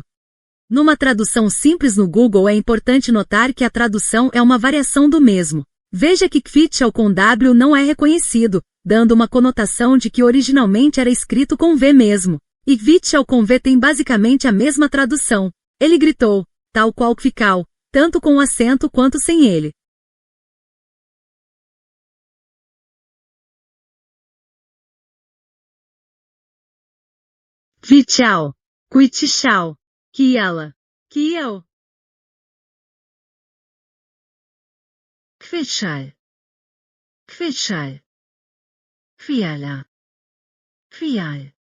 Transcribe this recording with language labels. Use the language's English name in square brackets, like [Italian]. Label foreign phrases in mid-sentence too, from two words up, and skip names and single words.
[Portuguese] Numa tradução simples no Google é importante notar que a tradução é uma variação do mesmo. Veja que Kvitchal com W não é reconhecido, dando uma conotação de que originalmente era escrito com V mesmo. E Kvitchal com V tem basicamente a mesma tradução. Ele gritou, tal qual Kvikal, tanto com o acento quanto sem ele. [Czech] Kvitchal, Kvitchal, Kiala, Kiel. Kvitchal, Kvitchal, Kviala, Kvial.